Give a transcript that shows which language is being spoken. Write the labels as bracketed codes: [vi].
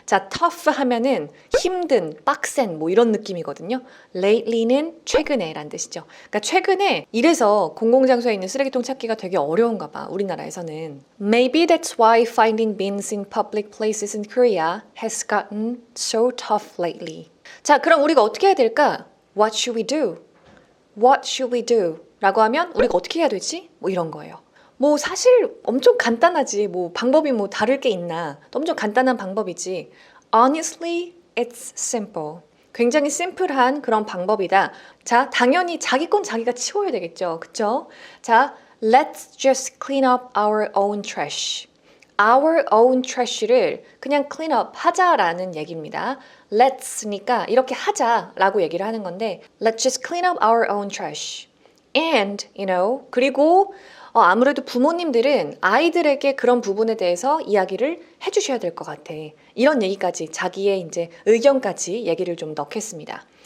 [ko] 자, tough 하면은 힘든, 빡센 뭐 이런 느낌이거든요. lately는 최근에 란 뜻이죠. 그러니까 최근에 이래서 공공장소에 있는 쓰레기통 찾기가 되게 어려운가 봐, 우리나라에서는. [en] Maybe that's why finding bins in public places in Korea has gotten so tough lately. [ko] 자, 그럼 우리가 어떻게 해야 될까? [en] What should we do? What should we do? [ko] 라고 하면 우리가 어떻게 해야 되지? 뭐 이런 거예요. 뭐 사실 엄청 간단하지. 뭐 방법이 뭐 다를 게 있나. 엄청 간단한 방법이지. [en] Honestly, it's simple. [ko] 굉장히 심플한 그런 방법이다. 자, 당연히 자기 건 자기가 치워야 되겠죠. 그쵸? [en] 자, let's just clean up our own trash. Our own trash를 [ko] 그냥 [en] clean up [ko] 하자라는 얘기입니다. [en] Let's니까 [ko] 이렇게 하자라고 얘기를 하는 건데 [en] Let's just clean up our own trash. [ko] And, 그리고 아무래도 부모님들은 아이들에게 그런 부분에 대해서 이야기를 해주셔야 될 것 같아. 이런 얘기까지, 자기의 이제 의견까지 얘기를 좀 넣겠습니다.